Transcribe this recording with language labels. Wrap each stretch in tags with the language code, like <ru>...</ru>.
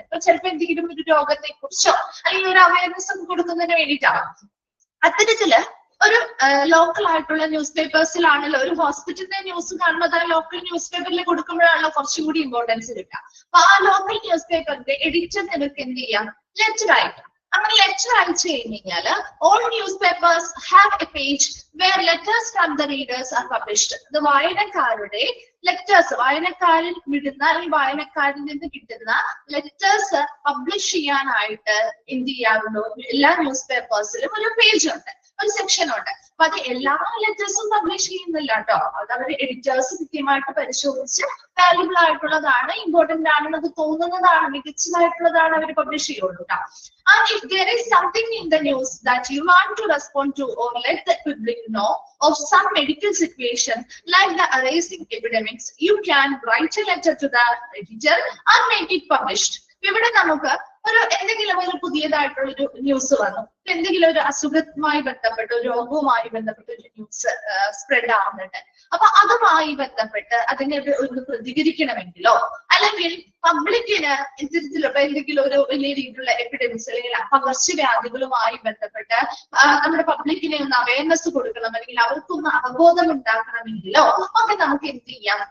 <ml>അപ്പൊ ചിലപ്പോ എന്തെങ്കിലും ഒരു രോഗത്തെ കുറിച്ചോ അല്ലെങ്കിൽ ഒരു അവയർനെസ് കൊടുക്കുന്നതിന് വേണ്ടിയിട്ടാണ്. അത്തരത്തില് ഒരു ലോക്കൽ ആയിട്ടുള്ള ന്യൂസ് പേപ്പേഴ്സിലാണല്ലോ, ഒരു ഹോസ്പിറ്റലിന്റെ ന്യൂസ് കാണുന്നത് ആ ലോക്കൽ ന്യൂസ് പേപ്പറിൽ കൊടുക്കുമ്പോഴാണല്ലോ കുറച്ചും കൂടി ഇമ്പോർട്ടൻസ് കിട്ടുക. അപ്പൊ ആ ലോക്കൽ ന്യൂസ് പേപ്പറിന്റെ എഡിറ്റർ നിങ്ങൾക്ക് എന്ത് ചെയ്യാം? ലെറ്റർ അയക്കാം. അങ്ങനെ ലെറ്റർ അയച്ചു കഴിഞ്ഞാല്</ml> <en>all newspapers have a page where letters from the readers are published.</en> <ml>ഇത് വായനക്കാരുടെ ലെറ്റേഴ്സ്, വായനക്കാരിൽ വിടുന്ന അല്ലെങ്കിൽ വായനക്കാരിൽ നിന്ന് കിട്ടുന്ന ലെറ്റേഴ്സ് പബ്ലിഷ് ചെയ്യാനായിട്ട് എന്ത് ചെയ്യാറുണ്ടോ? എല്ലാ ന്യൂസ് പേപ്പേഴ്സിലും ഒരു പേജ് ഉണ്ട്, ഒരു സെക്ഷൻ ഉണ്ട്. അപ്പൊ അത് എല്ലാ ലെറ്റേഴ്സും പബ്ലിഷ് ചെയ്യുന്നില്ല കേട്ടോ. അത് അവരുടെ എഡിറ്റേഴ്സ് കൃത്യമായിട്ട് പരിശോധിച്ച് വാല്യുബിൾ ആയിട്ടുള്ളതാണ്, ഇമ്പോർട്ടന്റ് ആണെന്നത് തോന്നുന്നതാണ്, മികച്ചതായിട്ടുള്ളതാണ് അവർ പബ്ലിഷ് ചെയ്യുള്ളൂ കേട്ടോ.</ml> <en>And if there is something in the news that you want to respond to or let the public know of some medical situation like the arising epidemics, you can write a letter to the editor and make it published.</en> <ml>ഇവിടെ നമുക്ക് ഒരു എന്തെങ്കിലും ഒരു പുതിയതായിട്ടുള്ളൊരു news വന്നു, എന്തെങ്കിലും ഒരു അസുഖവുമായി ബന്ധപ്പെട്ട്, ഒരു രോഗവുമായി ബന്ധപ്പെട്ട് ഒരു ന്യൂസ് സ്പ്രെഡ് ആവുന്നുണ്ട്. അപ്പൊ അതുമായി ബന്ധപ്പെട്ട് അതിനെ ഒന്ന് പ്രതികരിക്കണമെങ്കിലോ അല്ലെങ്കിൽ പബ്ലിക്കിന് ഇത്തരത്തിലുള്ള എന്തെങ്കിലും ഒരു വലിയ രീതിയിലുള്ള എപ്പിഡമിക്സ് അല്ലെങ്കിൽ പകർച്ചവ്യാധികളുമായി ബന്ധപ്പെട്ട് നമ്മുടെ പബ്ലിക്കിനെ ഒന്ന് അവയർനെസ് കൊടുക്കണം, അല്ലെങ്കിൽ അവർക്കൊന്ന് അവബോധം ഉണ്ടാക്കണമെങ്കിലോ ഒക്കെ നമുക്ക് എന്ത് ചെയ്യാം?</ml>